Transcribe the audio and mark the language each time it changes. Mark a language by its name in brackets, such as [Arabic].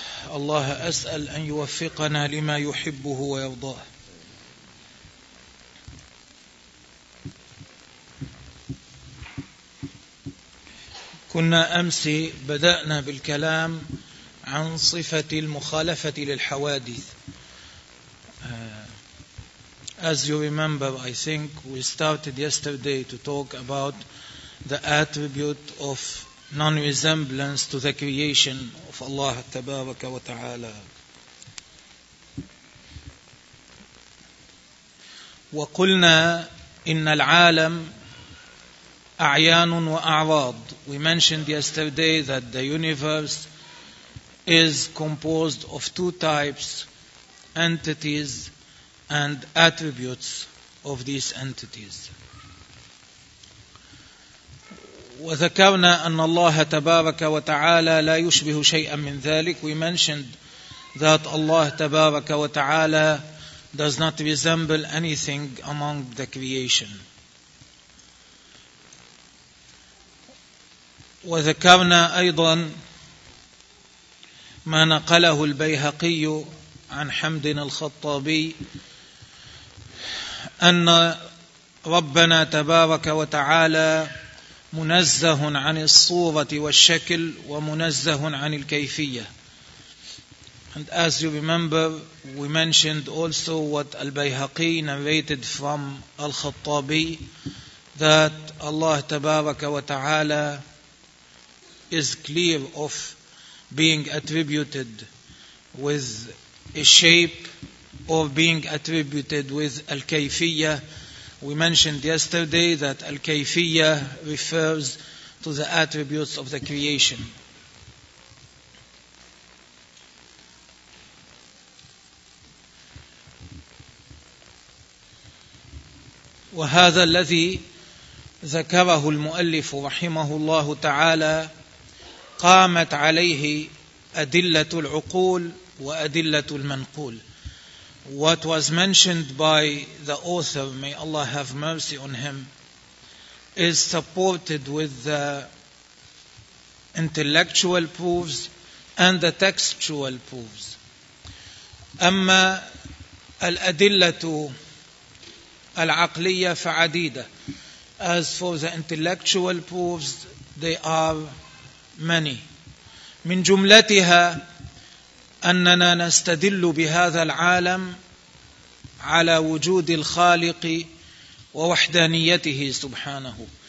[Arabic] الله أسأل أن يوفقنا لما يحبه ويرضاه. كنا أمس بدأنا بالكلام عن صفة المخالفة للحوادث. [English] As you remember, I think we started yesterday to talk about the attribute of non-resemblance to the creation of Allah [Arabic] تبارك وتعالى. وقلنا إن العالم أعيان وأعراض. [English] We mentioned yesterday that the universe is composed of two types, entities and attributes of these entities. [Arabic] وذكرنا أن الله تبارك وتعالى لا يشبه شيئا من ذلك. [English] We mentioned that Allah [Arabic] تبارك وتعالى [English] does not resemble anything among the creation. [Arabic] وذكرنا أيضا ما نقله البيهقي عن حمد الخطابي أن ربنا تبارك وتعالى منزه عن الصورة والشكل ومنزه عن الكيفية. [English] And as you remember, we mentioned also what al-Bayhaqi narrated from al-Khattabi, that Allah [Arabic] تبارك وتعالى [English] is clear of being attributed with a shape or being attributed with al-kayfiyya. We mentioned yesterday that al-kayfiyya refers to the attributes of the creation. [Arabic] وهذا الذي ذكره المؤلف رحمه الله تعالى قامت عليه أدلة العقول وأدلة المنقول. [English] What was mentioned by the author, may Allah have mercy on him, is supported with the intellectual proofs and the textual proofs. [Arabic] أما الأدلة العقلية فعديدة. [English] As for the intellectual proofs, they are many. [Arabic] من جملتها أننا نستدل بهذا العالم على وجود الخالق ووحدانيته سبحانه.